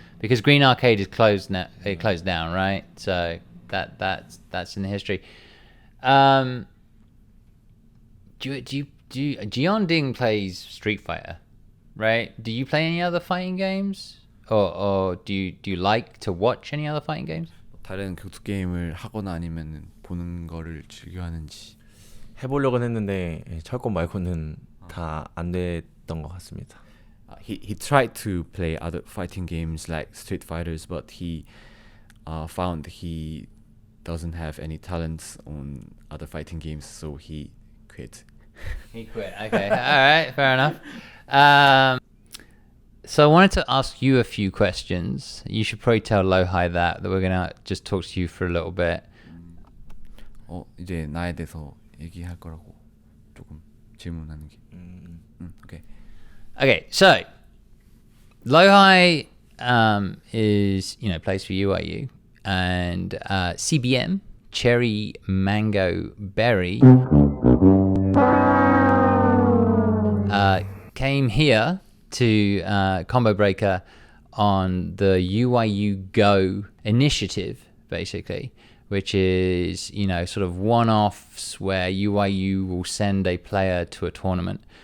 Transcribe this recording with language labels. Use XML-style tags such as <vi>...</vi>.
<en>Because Green Arcade is closed now. It closed down, right? So that's in the history. Gion Ding plays Street Fighter, right? Do you play any other fighting games, or do you like to watch any other fighting games?</en> <ko>다른 격투 게임을 하거나 아니면 보는 거를 즐겨하는지. 해보려고는 했는데 철권 말고는 다 안 됐던 것 같습니다.</ko> <en>he tried to play other fighting games like Street Fighters, but he found he doesn't have any talents on other fighting games, so he quit. He quit. Okay. All right. Fair enough. So I wanted to ask you a few questions. You should probably tell LowHigh that we're gonna just talk to you for a little bit.</en> <ko>이제 나에 대해서 얘기할 거라고 조금 질문하는 게.</ko> <en>오케이. Okay. So LowHigh is plays for UIU, and CBM CherryBerryMango Berry came here to Combo Breaker on the UIU Go initiative, basically, which is, sort of one-offs where UIU will send a player to a tournament.</en>